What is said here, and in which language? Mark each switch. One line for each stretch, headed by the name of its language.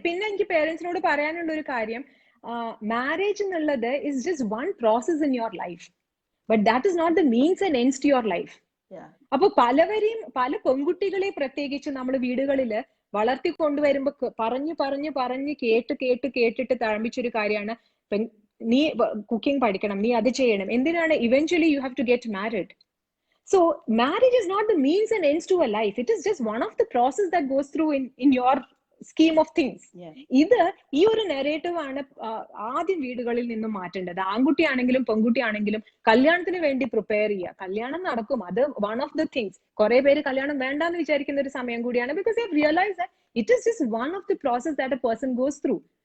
Malayalam: പിന്നെ എനിക്ക് പേരൻസിനോട് പറയാനുള്ള ഒരു കാര്യം, മാരേജ് എന്നുള്ളത്
English: Is just one process in your life, but that is not the means and ends to your life.
Malayalam: അപ്പൊ പല പെൺകുട്ടികളെ പ്രത്യേകിച്ച് നമ്മൾ വീടുകളില് വളർത്തിക്കൊണ്ടുവരുമ്പോ പറഞ്ഞ് കേട്ടിട്ട് തഴമ്പിച്ചൊരു കാര്യമാണ്, നീ കുക്കിംഗ് പഠിക്കണം, നീ അത് ചെയ്യണം. എന്തിനാണ്?
English: Eventually you have to get married. So marriage is not the means and ends to a life. It is just one of the process that goes through in your scheme of things.
Malayalam: ഇത് ഈ ഒരു narrative ആണ് ആദ്യം വീടുകളിൽ നിന്നും മാറ്റേണ്ടത്. ആൺകുട്ടിയാണെങ്കിലും പെൺകുട്ടിയാണെങ്കിലും കല്യാണത്തിന് വേണ്ടി പ്രിപ്പയർ ചെയ്യുക. കല്യാണം നടക്കും, അത്
English: One of the things.
Malayalam: കുറെ പേര് കല്യാണം വേണ്ടാന്ന് വിചാരിക്കുന്ന ഒരു സമയം കൂടിയാണ്,
English: Because I realise that it is just one of the process that a person goes through.